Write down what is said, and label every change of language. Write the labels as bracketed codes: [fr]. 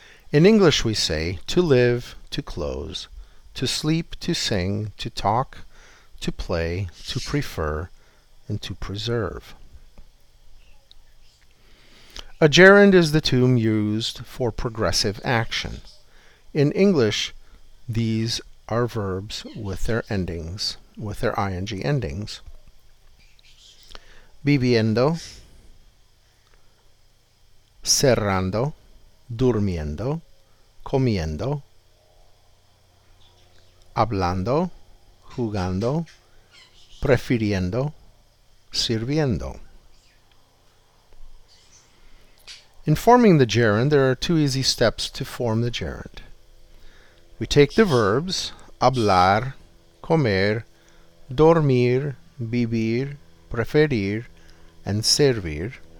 [en] In English we say to live, to close, to sleep, to sing, to talk, to play, to prefer, and to preserve. A gerund is the term used for progressive action. In English, these are verbs with their endings, with their ing endings. [es] Viviendo, cerrando, durmiendo, comiendo, hablando, jugando, prefiriendo, sirviendo. [en] In forming the gerund, there are two easy steps to form the gerund. We take the verbs hablar, comer, dormir, vivir, preferir, and servir.